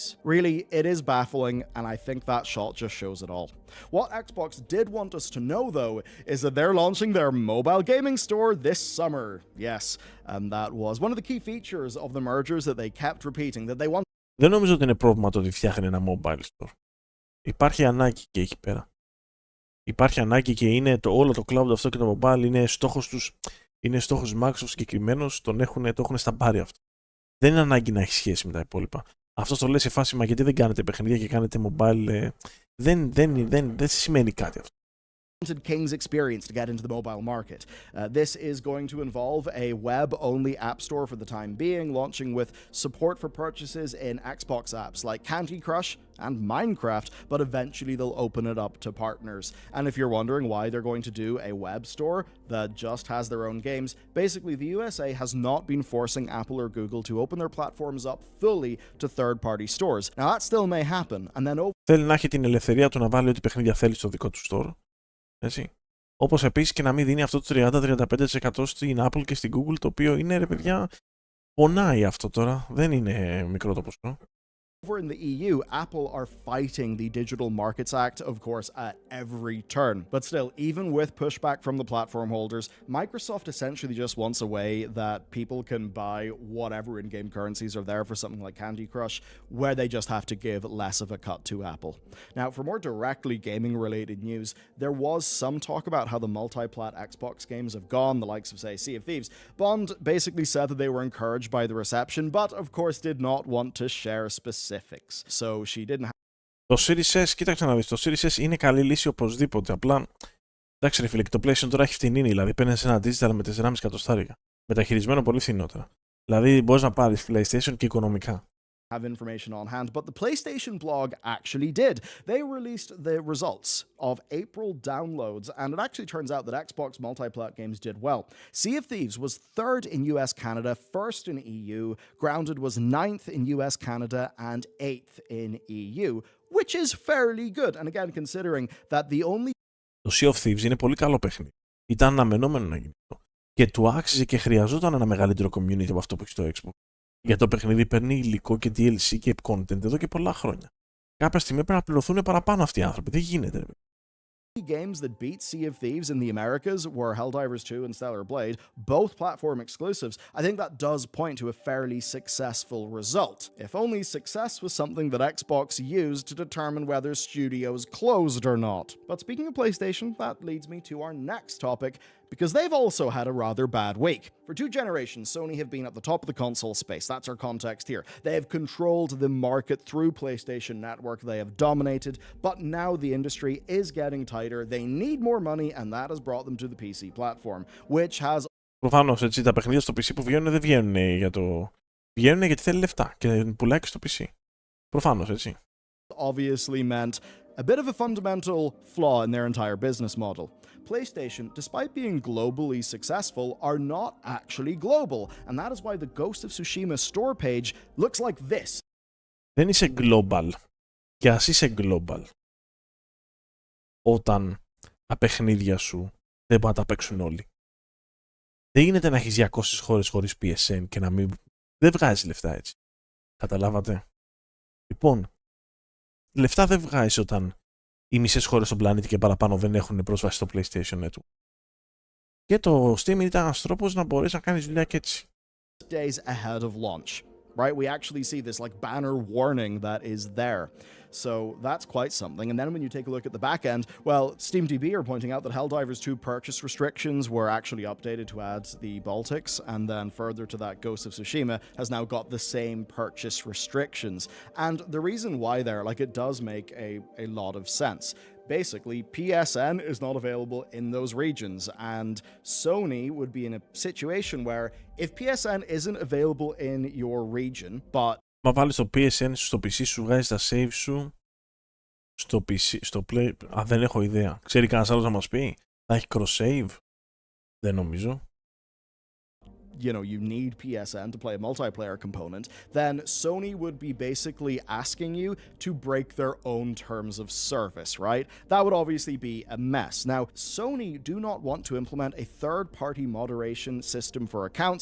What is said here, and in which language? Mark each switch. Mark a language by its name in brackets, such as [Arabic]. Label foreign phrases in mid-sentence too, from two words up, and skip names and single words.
[English] Really, it is baffling, and I think that shot just shows it all. What Xbox did want us to know, though, is that they're launching their mobile gaming store this summer. Yes, and that was one of the key features of the mergers that they kept repeating, that they want. [Greek] Δεν νομίζω ότι είναι πρόβλημα το ότι φτιάχνει ένα [English] mobile store. [Greek] Υπάρχει ανάγκη και εκεί πέρα. Υπάρχει ανάγκη και είναι όλο το cloud αυτό και το mobile είναι στόχος τους. είναι στόχος Microsoft συγκεκριμένος, το έχουν σταμπάρει αυτό. Δεν είναι ανάγκη να έχει σχέση με τα υπόλοιπα. Αυτό το λέει σε φάση, μα γιατί δεν κάνετε παιχνίδια και κάνετε mobile. Δεν σημαίνει κάτι αυτό. [English] King's experience to get into the mobile market. This is going to involve a web-only app store for the time being, launching with support for purchases in Xbox apps like Candy Crush and Minecraft, but eventually they'll open it up to partners. And if you're wondering why they're going to do a web store that just has their own games, basically the USA has not been forcing Apple or Google to open their platforms up fully to third-party stores. Now that still may happen, and then [Greek] θέλει να έχει την ελευθερία του να βάλει ό,τι παιχνίδια θέλει στο δικό του store. Έτσι. Όπως επίσης και να μην δίνει αυτό το 30-35% στην Apple και στην Google, το οποίο είναι, ρε παιδιά, πονάει αυτό τώρα. Δεν είναι μικρό το ποσό. [English] Over in the EU, Apple are fighting the Digital Markets Act, of course, at every turn. But still, even with pushback from the platform holders, Microsoft essentially just wants a way that people can buy whatever in-game currencies are there for something like Candy Crush, where they just have to give less of a cut to Apple. Now, for more directly gaming-related news, there was some talk about how the multi-plat Xbox games have gone, the likes of, say, Sea of Thieves. Bond basically said that they were encouraged by the reception, but, of course, did not want to share specifics. So she didn't have... [Greek] Το Series S, κοίταξε να δεις, το Series S είναι καλή λύση οπωσδήποτε. Απλά, εντάξει ρε φίλε, και το PlayStation τώρα έχει φτηνή, δηλαδή παίρνεις ένα digital με 4,5 εκατοστάρικα. Μεταχειρισμένο πολύ φθηνότερα. Δηλαδή μπορείς να πάρεις PlayStation και οικονομικά. [English] Have information on hand, but the PlayStation blog actually did. They released the results of April downloads, and it actually turns out that Xbox multi-plat games did well. Sea of Thieves was 3rd in US Canada, 1st in EU, Grounded was 9th in US Canada, and 8th in EU, which is fairly good. And again, considering that the only... [Greek] Το Sea of Thieves είναι πολύ καλό παιχνίδι. Ήταν αναμενόμενο να γίνει αυτό. Και του άξιζε και χρειαζόταν ένα μεγαλύτερο community από αυτό που έχει στο Xbox. Γιατί το παιχνίδι παίρνει υλικό και DLC και content εδώ και πολλά χρόνια. Κάποια στιγμή πρέπει να πληρωθούν παραπάνω αυτοί οι άνθρωποι. Δεν γίνεται. [English] Games that beat Sea of Thieves in the Americas were Helldivers 2 and Stellar Blade, both platform exclusives. I think that does point to a fairly successful result. If only success was something that Xbox used to determine whether studios closed or not. But speaking of PlayStation, that leads me to our next topic, because they've also had a rather bad week. For 2 generations, Sony have been at the top of the console space. That's our context here. They have controlled the market through PlayStation Network. They have dominated, but now the industry is getting tighter. They need more money, and that has brought them to the PC platform, which has... [Greek] Προφανώς, έτσι, τα παιχνίδια στο PC που βγαίνουν δεν βγαίνουν για το... Βγαίνουν γιατί θέλει λεφτά και πουλάει και στο PC. Προφανώς, έτσι. [English] Obviously meant a bit of a fundamental flaw in their entire business model. PlayStation, despite being globally successful, are not actually global, and that is why the Ghost of Tsushima store page looks like this. [Greek] Δεν είσαι global. Και ας είσαι global, όταν τα παιχνίδια σου δεν μπορούν να τα παίξουν όλοι. Δεν γίνεται να έχεις 200 χώρες χωρίς PSN και να μην... Δεν βγάζει λεφτά έτσι. Καταλάβατε. Λοιπόν, λεφτά δεν βγάζεις όταν οι μισές χώρες στον πλανήτη και παραπάνω δεν έχουν πρόσβαση στο PlayStation Network. Και το Steam ήταν ένας τρόπος να μπορείς να κάνεις δουλειά και έτσι. [English] Days ahead of launch, right? We actually see this like banner warning that is there. So that's quite something. And then when you take a look at the back end, well, SteamDB are pointing out that Helldivers 2 purchase restrictions were actually updated to add the Baltics, and then further to that, Ghost of Tsushima has now got the same purchase restrictions. And the reason why there, like, it does make a lot of sense. Basically, PSN is not available in those regions, and Sony would be in a situation where if PSN isn't available in your region, but [Greek] Μα βάλεις το PSN στο PC σου, βγάζεις τα save σου στο PC, στο Play... Α, δεν έχω ιδέα. Ξέρει κανένας άλλος να μας πει? Θα έχει cross-save? Δεν νομίζω. [English] You know, you need PSN to play a multiplayer component, then Sony would be basically asking you to break their own terms of service, right? That would obviously be a mess. Now, Sony do not want to implement a third-party moderation system for accounts.